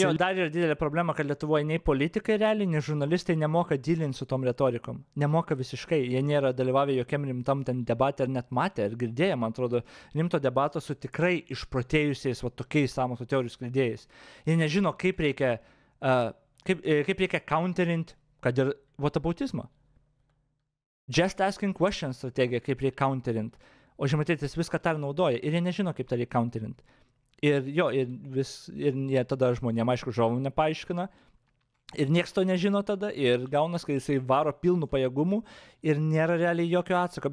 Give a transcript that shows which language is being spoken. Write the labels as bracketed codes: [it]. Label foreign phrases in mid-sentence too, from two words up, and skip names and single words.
[lt] Jo, dar yra didelė problema, kad Lietuvoje nei politikai realiai, nei žurnalistai nemoka dylinti su tom retorikom. Nemoka visiškai. Jie nėra dalyvavę jokiam rimtam ten debatė ir net matė ir girdėję, man atrodo, rimto debato su tikrai išprotėjusiais, va tokiais sąmokslo teorijų skleidėjais. Jie nežino, kaip reikia, kaip reikia counterint, kad ir whataboutismą. [en] Just asking questions [lt] strategija, kaip reikia counterint. O Žemaitaitis viską tą naudoja ir jie nežino, kaip tą reikia counterint. Ir jo, ir jie tada žmonėm, aišku, žovų nepaaiškina. Ir nieks to nežino tada ir gaunas, kai jisai varo pilnų pajėgumų ir nėra realiai jokio atsako.